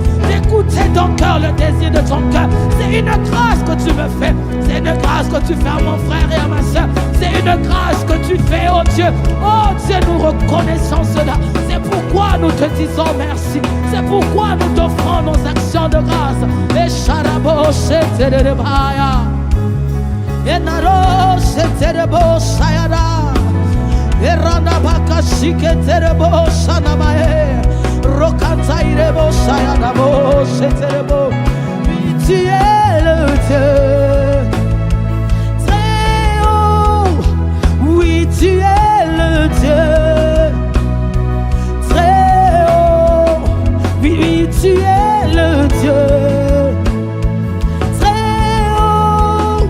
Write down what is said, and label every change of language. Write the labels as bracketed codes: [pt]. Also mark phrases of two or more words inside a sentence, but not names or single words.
[fr] D'écouter ton cœur, le désir de ton cœur. C'est une grâce que tu me fais. C'est une grâce que tu fais à mon frère et à ma soeur. C'est une grâce que tu fais, oh Dieu. Oh Dieu, nous reconnaissons cela. C'est pourquoi nous te disons merci. C'est pourquoi nous t'offrons nos actions de grâce. Et charabo sheterebaya. Et naro sheterebo shayara. Et ranabaka shiketerebo shanamae. Rokantairebo shayarabo sheterebo. Oui, tu es le Dieu très haut. Oui, tu es le Dieu très haut. Oui, tu es le Dieu très haut.